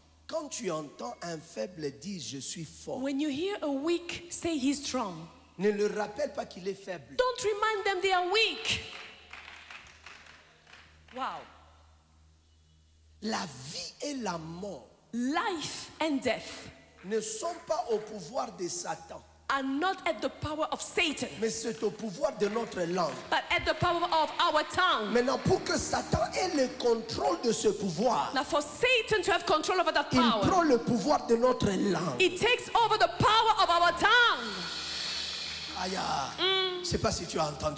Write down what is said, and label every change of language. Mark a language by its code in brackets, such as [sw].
[fr] Quand tu entends un faible dire je suis fort, [en] When you hear a weak say he's strong, [fr] ne le rappelle pas qu'il est faible. [en] don't remind them they are weak. Wow. [fr] La vie et la mort [en] Life and death [fr] ne sont pas au pouvoir de Satan. [en] are not at the power of Satan, [fr] mais c'est au pouvoir de notre langue. [en] but at the power of our tongue. [fr] Maintenant, pour que Satan ait le contrôle de ce pouvoir, [en] Now, for Satan to have control over that [fr] il [en] power, [fr] prend le pouvoir de notre langue. [en] it takes over the power of our tongue. [fr] Aïe, je ne sais pas si tu as entendu